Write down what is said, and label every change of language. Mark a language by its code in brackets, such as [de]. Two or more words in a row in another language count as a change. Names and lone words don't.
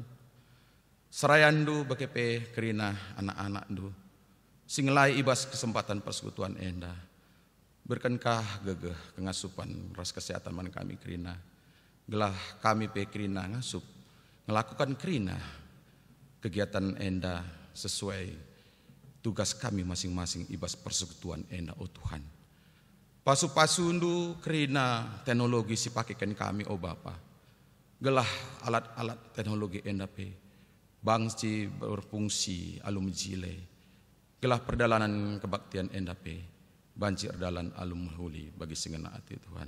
[btx] Serayandu bagai pe kerina anak-anak du. Singlai ibas kesempatan persekutuan enda. Berkenkah gegeh kengasupan ras kesehatan man kami kerina. Gelah kami pe kerina ngasup ngelakukan kerina kegiatan enda [id] sesuai tugas kami masing-masing [btx] ibas persekutuan enda oh Tuhan. Pasu-pasundu kerina teknologi si pakaikan kami oh Bapa. Gelah [id] alat-alat teknologi [btx] enda pe bangsi berfungsi alum jile. Gelah perdalanan kebaktian enda pe banjir dalan alum huli bagi singena hati Tuhan.